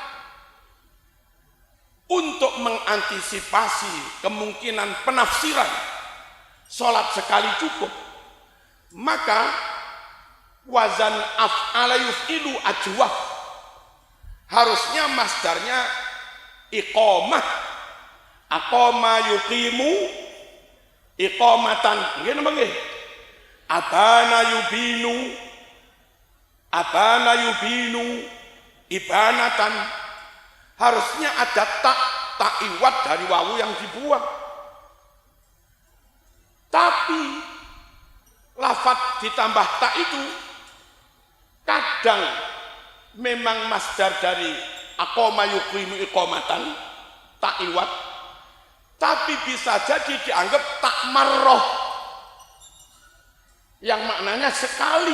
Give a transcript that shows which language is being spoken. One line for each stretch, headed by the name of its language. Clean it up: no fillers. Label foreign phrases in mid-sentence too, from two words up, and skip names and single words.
Indonesian: Untuk mengantisipasi kemungkinan penafsiran sholat sekali cukup, maka wazan
Arabic: أَفْعَلَ يُفْعِلُ
Indonesian: ajwah, harusnya masdarnya iqamah,
Arabic: أَقَامَ يُقِيمُ إِقَامَةً,
Javanese: nggih napa nggih?
Arabic: أَبَانَ يُبِينُ إِبَانَةً,
Indonesian: harusnya ada tak iwat dari wawu yang dibuang. Tapi lafaz ditambah tak itu kadang memang masdar dari
Arabic: أَقَامَ يُقِيمُ إِقَامَةً,
Indonesian: tak iwat, tapi bisa jadi dianggap tak marroh yang maknanya sekali.